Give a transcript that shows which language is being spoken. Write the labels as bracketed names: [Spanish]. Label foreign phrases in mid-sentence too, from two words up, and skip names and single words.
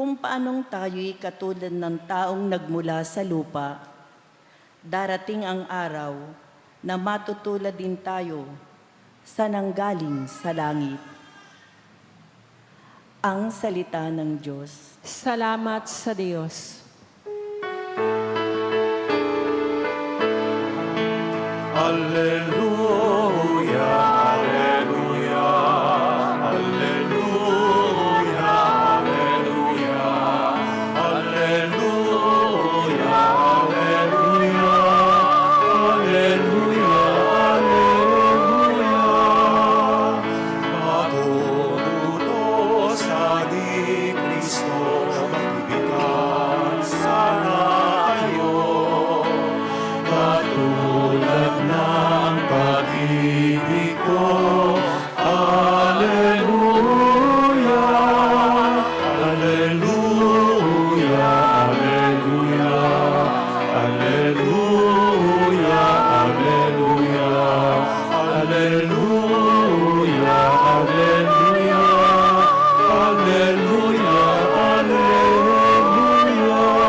[Filipino] kung paanong tayo'y katulad ng taong nagmula sa lupa, darating ang araw na matutulad din tayo sa nanggaling sa langit. Ang salita ng Diyos. Salamat sa Diyos. [Latin] Alleluia, alleluia, alleluia, alleluia, alleluia, alleluia, alleluia, alleluia. [Filipino] Matutulosan ni Kristo, magbibigan sana kayo. Katulad ng pag-ibig ko, [Latin] Alleluia, Alleluia, Alleluia, Alleluia, Alleluia, Alleluia, Alleluia, Alleluia, Alleluia.